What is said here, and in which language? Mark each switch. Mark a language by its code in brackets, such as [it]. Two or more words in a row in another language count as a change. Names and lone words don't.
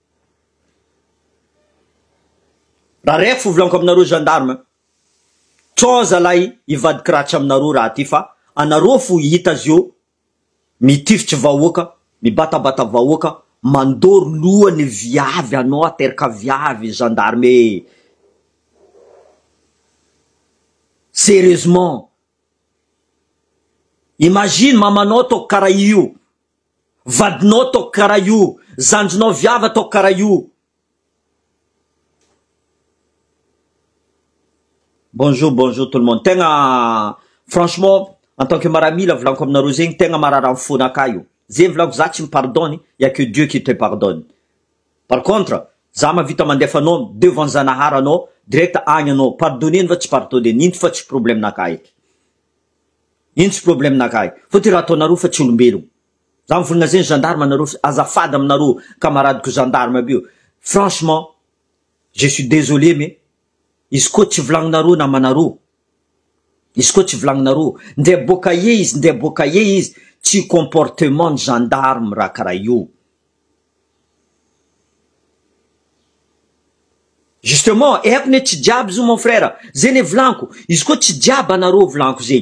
[mg] Raha raiky fovolaniko aminareo gendarme, tsô zalahy ivadiky ratsa aminareo raha ty fa anareo fo hita zio mitifitsy vahoaka, mibatabata vahoaka, mandoro lohany viavy, anao ateraka viavy gendarme. [fr] Sérieusement, imagine [mg] mamanao toko karaha io, vadinao toko karaha io, zanjonao viava toko karaha io. [fr] Bonjour tout le monde. [mg] Tegna [fr] franchement en tant que [mg] maramila volaniko aminareo zegny tegna marara fona ka io. Zay volaniko za tsy [fr] pardonne, y a que Dieu qui te pardonne. Par contre, [mg] za mavita mandefa anao devant Zanahary anao direct agny anao pardonner fa tsy pardonner, ino fa tsy problème naka eky. Ino tsy problème naka eky. Fotony raha ataonareo fa tsy olombelogno. Za mivolagna zegny gendarme anareo azafady aminareo camarade gendarme aby io. [fr] Franchement, je suis désolé mais [mg] izy koa tsy vilagninareo namanareo, izy koa tsy vilagninareo, ndre boka ie izy, tsy [fr] comportement gendarme [mg] raha karaha io. Justement, eko ne tsy jiaby zo [fr] mon frère, [mg] zay ne vilaniko, izy koa tsy jiaby anareo vilaniko zegny.